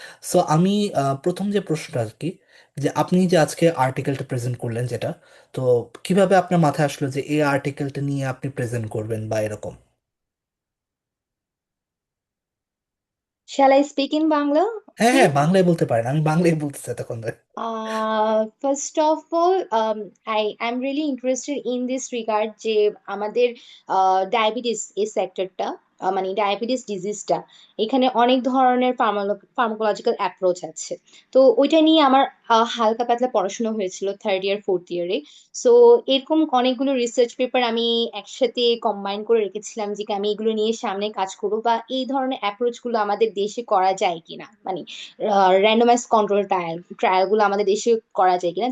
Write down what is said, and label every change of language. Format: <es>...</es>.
<bn>So আমি প্রথম যে প্রশ্নটা আর কি, যে আপনি যে আজকে আর্টিকেলটা প্রেজেন্ট করলেন যেটা, তো কিভাবে আপনার মাথায় আসলো যে এই আর্টিকেলটা নিয়ে আপনি প্রেজেন্ট করবেন বা এরকম?</bn> <en>Shall I speak in Bangla?</en> <bn>হ্যাঁ</bn> <en>Okay.</en> <bn>হ্যাঁ, বাংলায় বলতে পারেন, আমি বাংলায় বলতেছি তখন ধরে।</bn> <en>First of all, I am really interested in this regard</en> <bn>যে আমাদের ডায়াবেটিস এই সেক্টরটা মানে ডায়াবেটিস ডিজিজটা, এখানে অনেক ধরনের ফার্মাকোলজিক্যাল অ্যাপ্রোচ আছে। তো ওইটা নিয়ে আমার হালকা পাতলা পড়াশোনা হয়েছিল 3rd ইয়ার 4th ইয়ারে। সো এরকম অনেকগুলো রিসার্চ পেপার আমি একসাথে কম্বাইন করে রেখেছিলাম যে আমি এগুলো নিয়ে সামনে কাজ করবো, বা এই ধরনের অ্যাপ্রোচ গুলো আমাদের দেশে করা যায় কিনা, মানে র্যান্ডমাইজ কন্ট্রোল ট্রায়াল গুলো আমাদের দেশে করা যায় কিনা।</bn>